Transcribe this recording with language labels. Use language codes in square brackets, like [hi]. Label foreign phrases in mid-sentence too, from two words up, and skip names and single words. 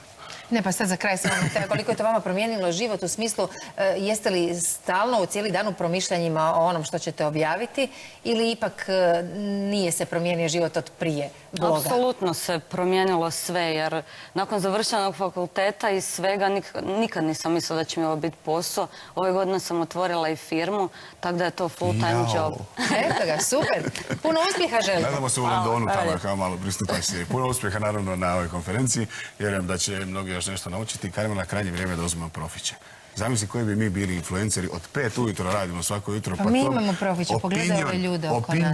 [hr] Ne, pa sad za kraj samo koliko je to vama promijenilo život u smislu jeste li stalno u cijeli dan u promišljanjima o onom što ćete objaviti ili ipak nije se promijenio život od prije bloga? Apsolutno se promijenilo sve jer nakon završenog fakulteta i svega nikad nisam mislila da će mi ovo biti posao. Ove godine sam otvorila i firmu, tako da je to [en] full time job. [hr] Eto ga, super. Puno uspjeha želim. Gledamo se u Londonu, tamo kao malo pristupaj se. Puno uspjeha naravno na ovoj konferenciji. Vjerujem da će mnogi još nešto naučiti. Karimo na krajnje vrijeme da uzmemo profiće. Zamisli koji bi mi bili influenceri. Od 5 ujutro radimo svako jutro. Pa mi imamo profiće, pogledaj ove ljude oko nas.